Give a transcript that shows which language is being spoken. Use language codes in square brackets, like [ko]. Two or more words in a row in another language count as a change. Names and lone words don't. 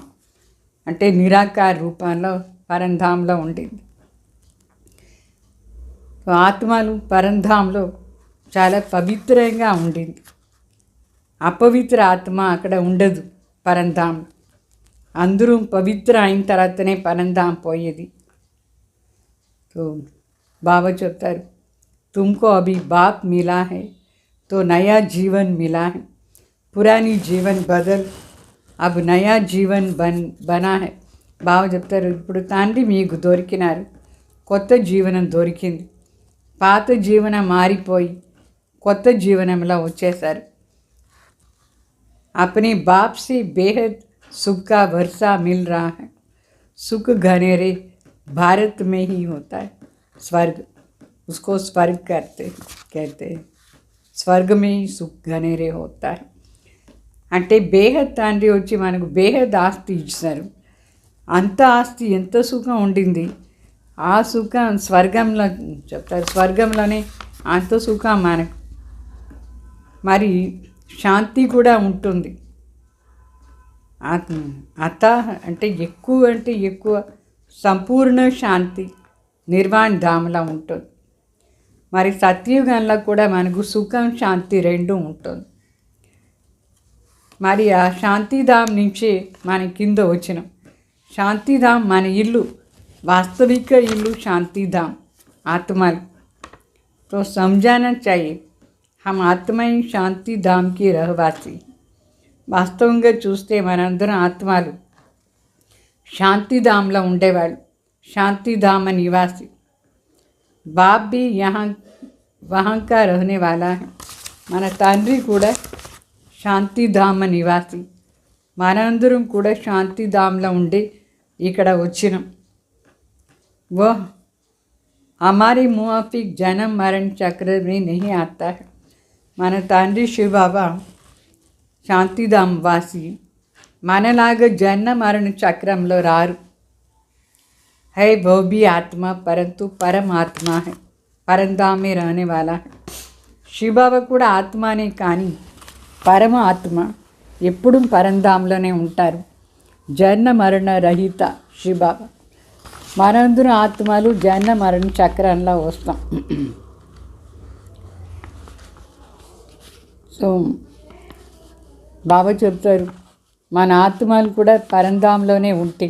[te] అంటే నిరాకార రూపంలో పరంధాంలో ఉండేది. ఆత్మలు పరంధాంలో చాలా పవిత్రంగా ఉండింది. అపవిత్ర ఆత్మ అక్కడ ఉండదు పరంధాంలో. అందరూ పవిత్ర అయిన తర్వాతనే పరంధాం పోయేది. [hi] तो बाबा చెప్తారు, तुमको अभी बाप मिला है तो नया जीवन मिला है, पुरानी जीवन बदल अब नया जीवन बना है. [te] బాబా చెప్తారు, ఇప్పుడు తండ్రి మీకు దొరికినారు, కొత్త జీవనం దొరికింది. పాత జీవనం మారిపోయి కొత్త జీవనంలో వచ్చేసారు. [hi] अपने बाप से बेहद सुख का वर्षा मिल रहा है. सुख घनेरे भारत में ही होता है. स्वर्ग, उसको स्वर्ग कहते हैं. स्वर्ग में ही सुख घनेरे होता है. [te] అంటే బేహద్ తండ్రి వచ్చి మనకు బేహద్ ఆస్తి ఇచ్చారు. అంత ఆస్తి ఎంత సుఖం ఉండింది. ఆ సుఖం స్వర్గంలో చెప్తారు. స్వర్గంలోనే అంత సుఖం మనకు. మరి శాంతి కూడా ఉంటుంది. అత అంటే ఎక్కువ సంపూర్ణ శాంతి నిర్వాణ ధామలా ఉంటుంది. మరి సత్యుగంలో కూడా మనకు సుఖం శాంతి రెండు ఉంటుంది. మరి ఆ శాంతిధామ్ నుంచి మన కింద వచ్చినాం. శాంతిధామ్ మన ఇల్లు, వాస్తవిక ఇల్లు శాంతిధామ్ ఆత్మలు. [hi] तो समझाना चाहिए हम आत्मा ही శాంతిధామ్ की रहवासी. [te] వాస్తవంగా చూస్తే మనందరం ఆత్మలు శాంతిధామ్లో ఉండేవాళ్ళు, శాంతిధామ నివాసి. [hi] బాప్ भी वहाँ का रहने वाला है. [te] మన తండ్రి కూడా శాంతిధామ నివాసి. మనందరం కూడా శాంతిధామ్లో ఉండి ఇక్కడ వచ్చినాం. [hi] वो हमारे मुआफिक जन्म मरण चक्र में नहीं आता है. [te] మన తండ్రి శివ బాబా శాంతిధామ్ వాసి. మనలాగా జన్మ మరణ చక్రంలో రారు. [hi] है वो भी आत्मा परंतु परमात्मा है, परमधाम में रहने वाला है. [te] శివ బాబా కూడా ఆత్మనే కానీ పరమాత్మ. ఎప్పుడు పరంధాంలోనే ఉంటారు. జన్మ మరణ రహిత శివ బాబా. మనందరం ఆత్మలు జన్మ మరణ చక్రంలో వస్తాం. సో బాబా చెప్తారు, మన ఆత్మలు కూడా పరంధాంలోనే ఉంటాయి.